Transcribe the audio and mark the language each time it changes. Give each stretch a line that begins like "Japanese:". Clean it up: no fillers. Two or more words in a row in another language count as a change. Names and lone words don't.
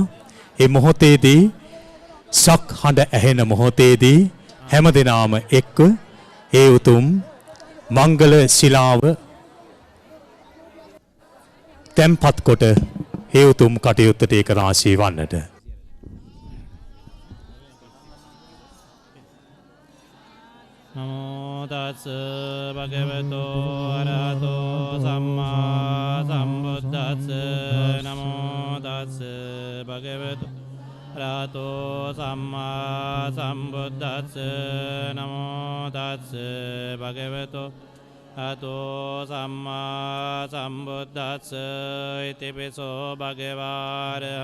Sinhala: මේ මොහොතේදී ශක් හඬ ඇහෙන මොහොතේදී හැමදෙනාම එක්ව ඒ උතුම් මංගල ශිලාව තැන්පත් කොට ඒ උතුම් කටයුත්තට ඒක රාශී වන්නට
Pali: නමෝ තස් භගවතෝ අරහතෝ සම්මා සම්බුද්දස්ස නමෝ තස් භගවතෝ අරහතෝ සම්මා සම්බුද්දස්ස නමෝ තස් භගවතෝ අරහතෝ සම්මා සම්බුද්දස්ස ඉතිපිසෝ භගවාර